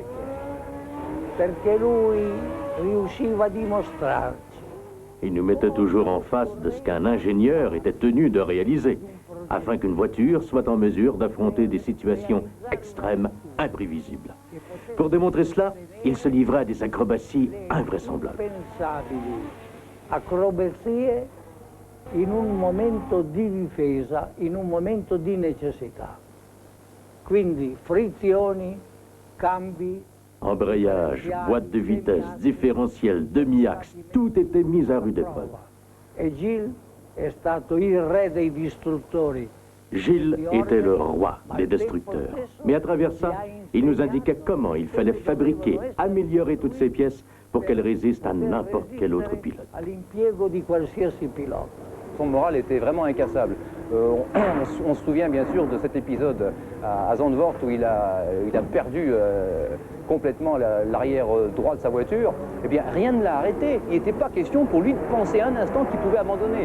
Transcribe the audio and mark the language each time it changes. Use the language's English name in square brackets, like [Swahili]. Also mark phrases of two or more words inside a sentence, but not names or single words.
[French] Il nous mettait toujours en face de ce qu'un ingénieur était tenu de réaliser, afin qu'une voiture soit en mesure d'affronter des situations extrêmes, imprévisibles. Pour démontrer cela, il se livrait à des acrobaties invraisemblables. [Italian] Acrobazie in un momento di difesa, in un momento di necessità. Quindi frizioni, cambi. [French] Embrayage, boîte de vitesse, différentiel, demi-axe, tout était mis à rude épreuve. [Italian] E Gilles è stato il re dei distruttori. [French] Gilles était le roi des destructeurs. Mais à travers ça, il nous indiquait comment il fallait fabriquer, améliorer toutes ces pièces pour qu'elles résistent à n'importe quel autre pilote. [Italian] All'impiego di qualsiasi pilota. [French] Son moral était vraiment incassable. On se souvient bien sûr de cet épisode à Zandvoort où il a perdu complètement l'arrière droit de sa voiture. Eh bien, rien ne l'a arrêté. Il n'était pas question pour lui de penser un instant qu'il pouvait abandonner.